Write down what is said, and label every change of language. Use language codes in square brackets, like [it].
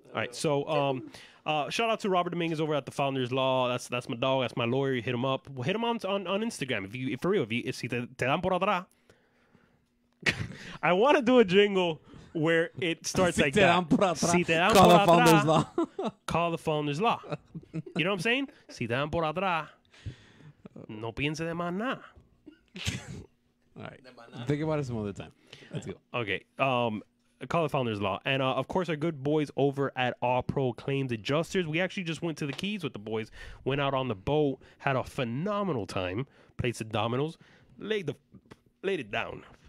[en] All right, so shout out to Robert Dominguez over at the Founders Law. That's my dog. That's my lawyer. You hit him up. Hit him on Instagram if for real. If [es] si te dan por atrás. [en] I want to do a jingle where it starts like that. [es] Si te dan [en] Call [es] por [en] the Founders [es] atrás, [en] Law. call the Founders Law. You know what I'm saying? [es] Si te dan por atrás, no piense de más nada. [en] All right. Think about it some other time. Let's go. Okay. Call the Founders Law. And, of course, our good boys over at All Pro Claims Adjusters. We actually just went to the Keys with the boys, went out on the boat, had a phenomenal time, played some dominoes, laid it down.